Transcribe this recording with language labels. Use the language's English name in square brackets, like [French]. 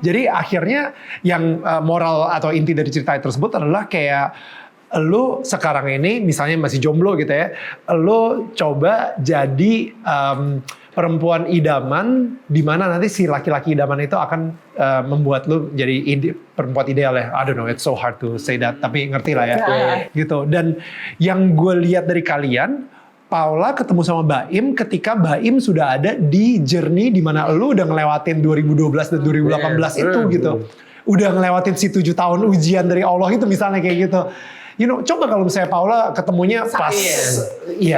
[Indonesian] Jadi akhirnya yang moral atau inti dari cerita tersebut adalah kayak lu sekarang ini misalnya masih jomblo gitu ya, lu coba jadi perempuan idaman di mana nanti si laki-laki idaman itu akan membuat lu jadi perempuan ideal ya. [English] I don't know, it's so hard to say that, [Indonesian] tapi ngerti lah ya. Gitu. Dan yang gue lihat dari kalian, Paula ketemu sama Baim ketika Baim sudah ada di journey di mana lu udah ngelewatin 2012 dan 2018 itu gitu. Udah ngelewatin si 7 tahun ujian dari Allah itu misalnya kayak gitu. You know, coba kalau misalnya Paula ketemunya pas, iya.